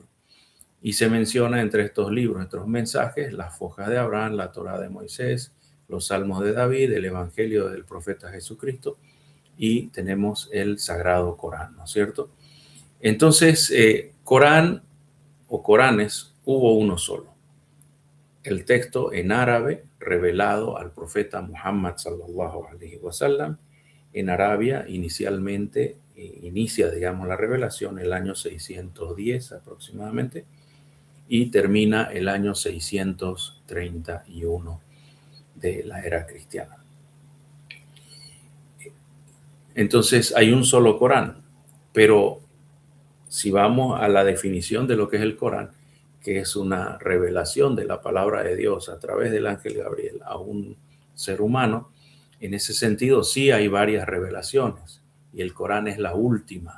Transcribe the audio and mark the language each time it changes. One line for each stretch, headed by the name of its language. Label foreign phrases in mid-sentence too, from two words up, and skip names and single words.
Spanish: Y se menciona entre estos libros, estos mensajes, las fojas de Abraham, la Torá de Moisés, los Salmos de David, el Evangelio del profeta Jesucristo, y tenemos el Sagrado Corán, ¿no es cierto? Entonces, Corán o Coranes hubo uno solo. El texto en árabe revelado al profeta Muhammad
Arabic: صلى الله عليه وسلم
Spanish: en Arabia inicialmente inicia, digamos, la revelación el año 610 aproximadamente y termina el año 631 de la era cristiana. Entonces hay un solo Corán, pero si vamos a la definición de lo que es el Corán, que es una revelación de la palabra de Dios a través del ángel Gabriel a un ser humano, en ese sentido sí hay varias revelaciones y el Corán es la última.